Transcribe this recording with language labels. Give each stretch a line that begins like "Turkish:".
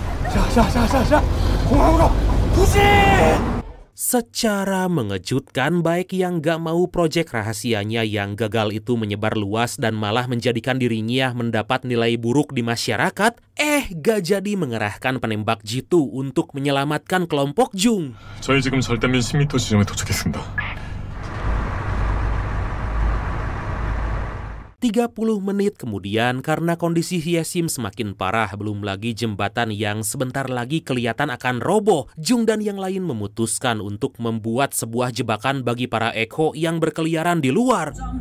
Korean: 자, 공항으로 부신!
Indonesian: Secara mengejutkan, Baek yang gak mau proyek rahasianya yang gagal itu menyebar luas dan malah menjadikan dirinya mendapat nilai buruk di masyarakat, gak jadi mengerahkan penembak jitu untuk menyelamatkan kelompok Jung.
Korean: 저희 지금 절단면 10m 지점에 도착했습니다.
Indonesian: 30 menit kemudian, karena kondisi Hyesim semakin parah, belum lagi jembatan yang sebentar lagi kelihatan akan roboh, Jung dan yang lain memutuskan untuk membuat sebuah jebakan bagi para Eko yang berkeliaran di luar.